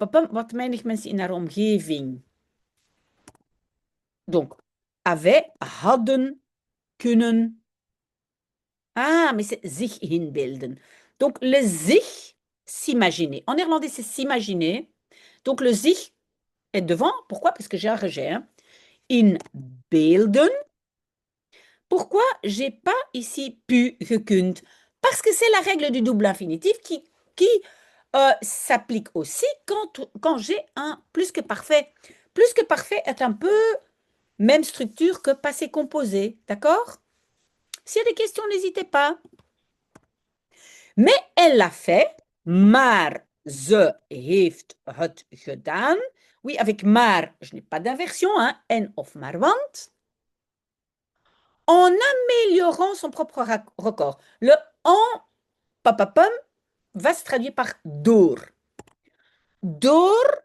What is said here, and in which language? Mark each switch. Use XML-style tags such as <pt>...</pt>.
<nl>Wat weinig mensen in haar omgeving.</nl> <fr>Donc, avait, hadden, kunnen. Ah, mais c'est zich inbeelden. Donc, le zich, s'imaginer. En néerlandais, c'est s'imaginer. Donc, le zich est devant. Pourquoi? Parce que j'ai un rejet. Hein.</fr> <nl>Inbeelden.</nl> <fr>Pourquoi j'ai pas ici pu, gekund? Parce que c'est la règle du double infinitif qui s'applique aussi quand j'ai un plus que parfait. Plus que parfait est un peu même structure que passé composé. D'accord? S'il y a des questions, n'hésitez pas. Mais elle l'a fait,</fr> <nl>maar ze heeft het gedaan.</nl> <fr>Oui, avec maar, je n'ai pas d'inversion, hein, en of maar want. En améliorant son propre record. Le en, papapam, va se traduire par door. Door.</fr>